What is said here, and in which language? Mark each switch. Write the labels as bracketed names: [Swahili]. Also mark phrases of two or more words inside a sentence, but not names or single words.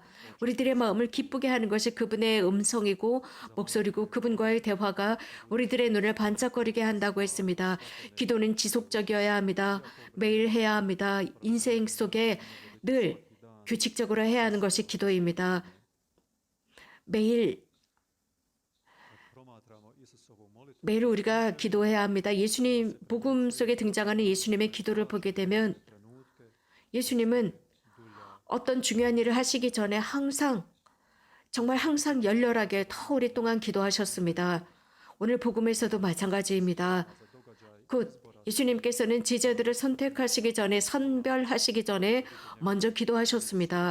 [Korean] 우리들의 마음을 기쁘게 하는 것이 그분의 음성이고 목소리고 그분과의 대화가 우리들의 눈을 반짝거리게 한다고 했습니다. 기도는 지속적이어야 합니다. 매일 해야 합니다. 인생 속에 늘 규칙적으로 해야 하는 것이 기도입니다. 매일 [Croatian] promatramo Isusovu molitvu [Korean] 매일 우리가 기도해야 합니다. 예수님 복음 속에 등장하는 예수님의 기도를 보게 되면 [Croatian] trenutke [Korean] 예수님은 어떤 중요한 일을 하시기 전에 정말 항상 열렬하게 더 오랫동안 기도하셨습니다. 오늘 복음에서도 마찬가지입니다. 곧 예수님께서는 제자들을 선택하시기 전에 선별하시기 전에 먼저 기도하셨습니다.